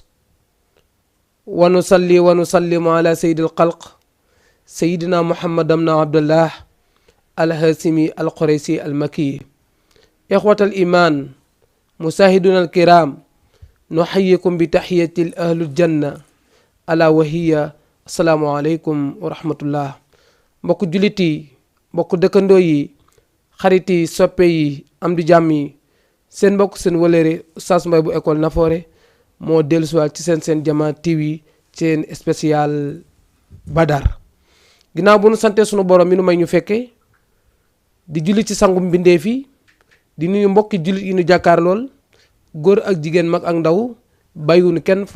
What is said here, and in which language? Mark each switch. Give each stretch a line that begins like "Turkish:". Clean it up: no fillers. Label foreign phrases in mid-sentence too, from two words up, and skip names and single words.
Arabic: ونصلي ونسلم على سيد الخلق سيدنا محمد بن عبد الله الهاشمي القريشي المكي إخوة الإيمان مشاهدونا الكرام نحييكم بتحية أهل الجنة ألا وهي السلام عليكم ورحمة الله
Wolof: mbokku jullit yi mbokku dëkkandoo yi xarit yi soppe yi am di jàmm yi seen mbokk seen wëlëre Oustaz Mbaye bu école Nafoore moo dellusiwaat ci seen Jama TV seen spécial Badar ginnaaw bu nu sante sunu borom mi nu may ñu fekke di julli ci sangum mbindeef yi di nuyu mbokki jullit yi nu jàkkaar lool góor ak jigéen mag ak ndaw bàyyiwunu kenn fu